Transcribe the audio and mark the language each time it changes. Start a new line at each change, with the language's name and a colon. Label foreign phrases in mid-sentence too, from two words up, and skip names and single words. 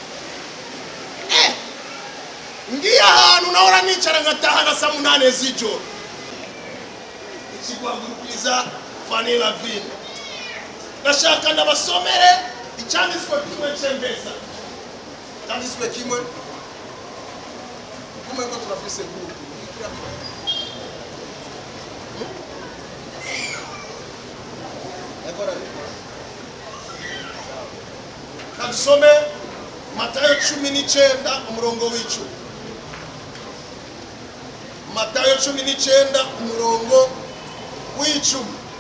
Rundi: Ngiye ahantu nahora nicara ngataha na saa 8 z'ijoro. Ikigwagurukiriza Fanny Lavine. Ndashaka ndabasomere icyanditswe kimwe cy'Embeza. Icyanditswe kimwe. Kumwe ko turafise groupe. Kadusome Matayo 19 umurongo w'icumi. Matayo 19 umurongo w'icumi.